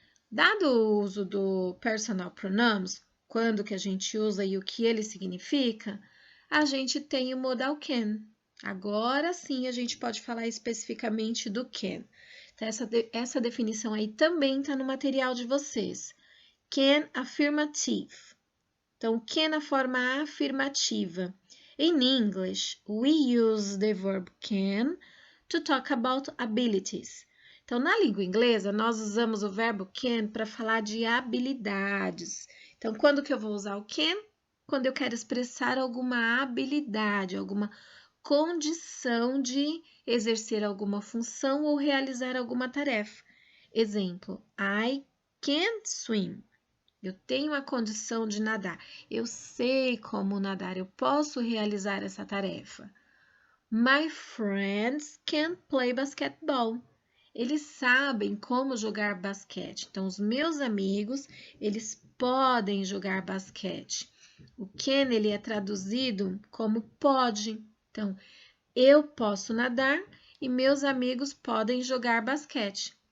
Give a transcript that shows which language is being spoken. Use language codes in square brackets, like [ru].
[pt] Dado o uso do personal pronouns, quando que a gente usa e o que ele significa, a gente tem o modal can. Agora sim a gente pode falar especificamente do can. Então, essa definição aí também está no material de vocês. [en] Can affirmative. [pt] Então, can na forma afirmativa. [en] In English, we use the verb can to talk about abilities. [pt] Então, na língua inglesa, nós usamos o verbo can para falar de habilidades. Então, quando que eu vou usar o can? Quando eu quero expressar alguma habilidade, alguma condição de exercer alguma função ou realizar alguma tarefa. Exemplo, [en] I can't swim. [pt] Eu tenho a condição de nadar. Eu sei como nadar. Eu posso realizar essa tarefa. [en] My friends can play basketball. [pt] Eles sabem como jogar basquete. Então, os meus amigos, eles podem jogar basquete. O can, ele é traduzido como pode. Então, eu posso nadar e meus amigos podem jogar basquete.